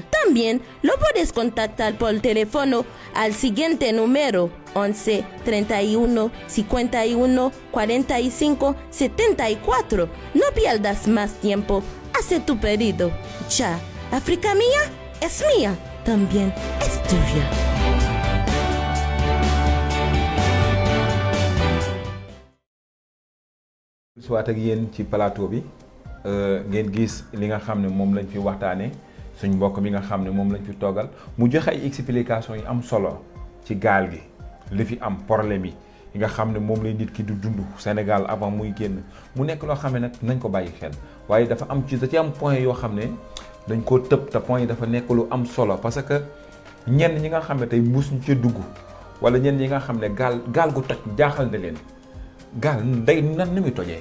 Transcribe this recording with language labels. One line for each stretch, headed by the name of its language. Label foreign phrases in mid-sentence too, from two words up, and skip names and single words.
Spanish: También lo puedes contactar por teléfono al siguiente número 11 31 51 45 74. No pierdas más tiempo, hace tu pedido ya. Africa Mía es mía, también es tuya.
Wolof: soit ak yéen ci plateau bi ngeen gis li nga xam ne moom lañ fi waxtaanee suñ mbokk mi nga xam ne moom lañ fi toogal mu joxe ay explication yi am solo ci gaal gi li fi am problème yi nga xam ne moom lay nit ki du dund Sénégal avant muy génn mu nekk loo xam ne nag nañ ko bàyyi xel waaye dafa am ci da ci am point yoo xam ne dañ koo tëb te point yi dafa nekk lu am solo
French: parce que
Wolof: ñenn ñi nga xam ne tey mbuus ñu ca dugg wala ñenn ñi nga xam ne gaal gu toj jaaxal na leen gaal day nan ni muy tojee.